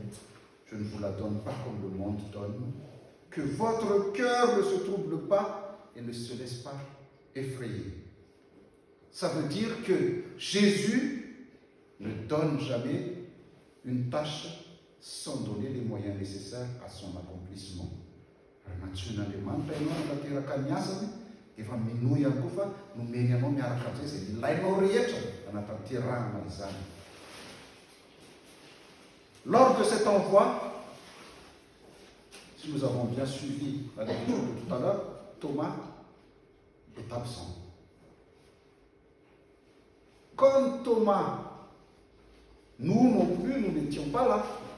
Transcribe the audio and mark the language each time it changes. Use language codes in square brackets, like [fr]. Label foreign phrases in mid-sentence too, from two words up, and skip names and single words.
[fr] Je ne vous la donne pas comme le monde donne. Que votre cœur ne se trouble pas et ne se laisse pas effrayer. Ça veut dire que Jésus ne donne jamais une tâche sans donner les moyens nécessaires à son accomplissement. [mg] Rahatsoan'Andriamanitra ianao anatanteraka ny asany, efa minoy ihany koa fa nomeny ianao miaraka amin'izay izay ilainao rehetra anatanterahana izany. [fr] Lors de cet envoi, si nous avons bien suivi la lecture de tout à l'heure, Thomas est absent. Comme Thomas, nous non plus, nous n'étions pas là.